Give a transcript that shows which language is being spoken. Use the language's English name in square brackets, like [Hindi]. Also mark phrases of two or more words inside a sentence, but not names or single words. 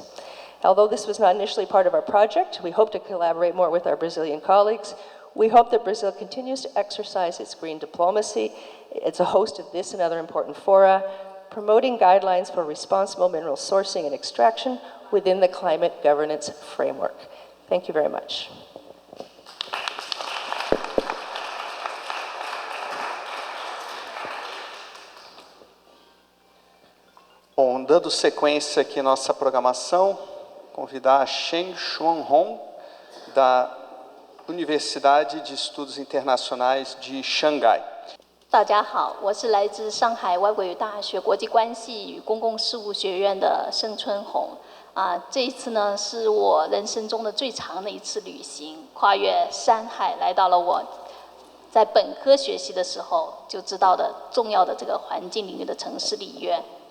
[English] Although this was not initially part of our project, we hope to collaborate more with our Brazilian colleagues. We hope that Brazil continues to exercise its green diplomacy. It's a host of this and other important fora, promoting guidelines for responsible mineral sourcing and extraction within the climate governance framework. Thank you very much. [Portuguese] Bom, dando sequência aqui à nossa programação, convidar a Shen Xuanhong, da Universidade de Estudos Internacionais de Xangai. [Chinese] 大家好，我是来自上海外国语大学国际关系与公共事务学院的盛春红。这一次呢，是我人生中的最长的一次旅行，跨越山海，来到了我在本科学习的时候就知道的重要的这个环境领域的城市里约。